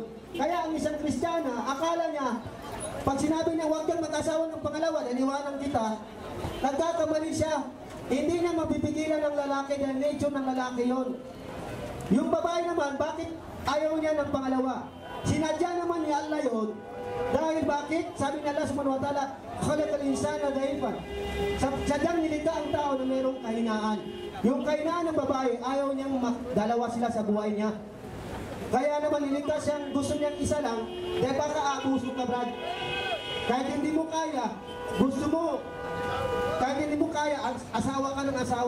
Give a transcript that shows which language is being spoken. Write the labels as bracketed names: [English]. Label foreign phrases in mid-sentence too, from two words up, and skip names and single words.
[Filipino] Kaya ang isang Kristiyana, akala niya, pag sinabi niya huwag kang mag-asawa ng pangalawa, naniwanan kita, nagkakamali siya. Hindi na mapipigilan ng lalaki dahil nature ng lalaki yun. Yung babae naman, bakit ayaw niya ng pangalawa? Sinadya naman ni Allah yun. Dahil bakit? Sabi ni Allah [Arabic] سبحانه وتعالى, خلق الإنسان ضعيفا. [Filipino] Sadyang nilikha ang tao na mayroong kahinaan. Yung kahinaan ng babae, ayaw niyang dalawa sila sa buhay niya. Kaya naman nilikha siyang gusto niyang isa lang, dahil baka abuso ka, Brad. Kahit hindi mo kaya, gusto mo, kahit hindi mo kaya, asawa ka ng asawa.